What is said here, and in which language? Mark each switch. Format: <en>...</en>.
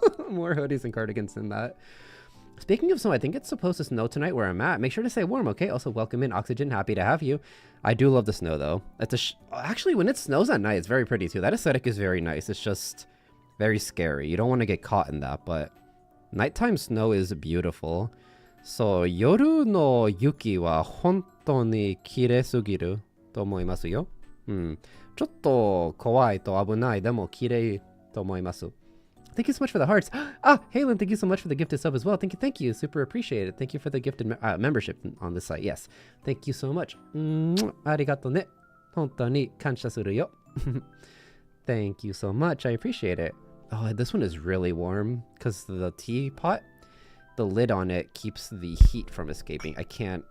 <en>More hoodies and cardigans than that. Speaking of snow, I think it's supposed to snow tonight where I'm at. Make sure to stay warm, okay? Also, welcome in, Oxygen. Happy to have you. I do love the snow, though. It's actually, when it snows at night, it's very pretty, too. That aesthetic is very nice. It's just very scary. You don't want to get caught in that, but nighttime snow is beautiful.</en> <ja>So, 夜の雪は本当に綺麗すぎると思いますよ。ちょっと怖いと危ないでも綺麗と思います。</ja> <en>Thank you so much for the hearts. Ah, Halen, thank you so much for the gifted sub as well. Thank you. Super appreciate it. Thank you for the gifted membership on this site. Yes. Thank you so much.</en> <ja>ありがとね。本当に感謝するよ。</ja> <en>Thank you so much. I appreciate it. Oh, this one is really warm because the teapot, the lid on it keeps the heat from escaping. I can't.</en>